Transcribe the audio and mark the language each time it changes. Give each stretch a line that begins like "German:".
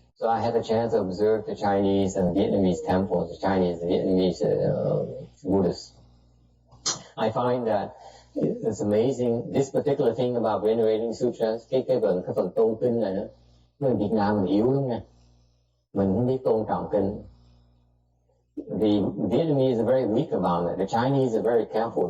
English: So I had a chance to observe the Chinese and Vietnamese temples, the Chinese and Vietnamese Buddhists. I find that it's amazing, this particular thing about venerating sutras, cái phần tôn kinh này đó, người Việt Nam mình yếu lắm nha.
Vietnamese: Mình không biết tôn trọng kinh.
English: The Vietnamese are very weak about it. The Chinese are very careful.